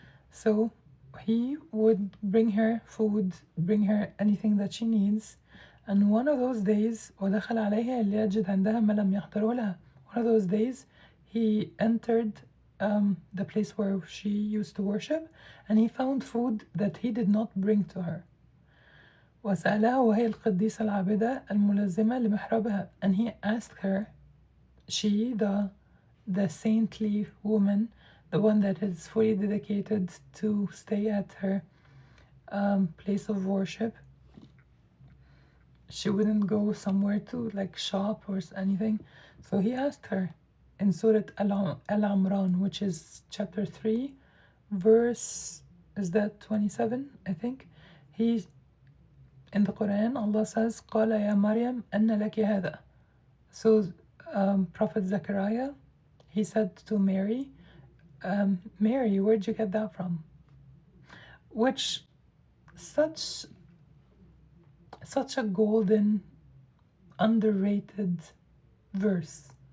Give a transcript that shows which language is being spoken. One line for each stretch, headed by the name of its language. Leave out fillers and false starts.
English: So he would bring her food, bring her anything that she needs. And one of those days,
Arabic: ودخل عليها ليجد عندها ما لم يحضره لها.
English: One of those days, he entered the place where she used to worship, and he found food that he did not bring to her.
Arabic: وسألها وهي القديسة العابدة الملازمة لمحرابها.
English: And he asked her, she, the saintly woman, the one that is fully dedicated to stay at her place of worship. She wouldn't go somewhere to like shop or anything. So he asked her in Surah Al-Imran, which is chapter 3, verse, is that 27, I think? In the Quran, Allah says,
Arabic: قَالَ يَا مَرْيَمْ أَنَّ لَكِ هَذَا.
English: So Prophet Zechariah, he said to Mary, Mary, where'd you get that from? Which, such a golden, underrated verse.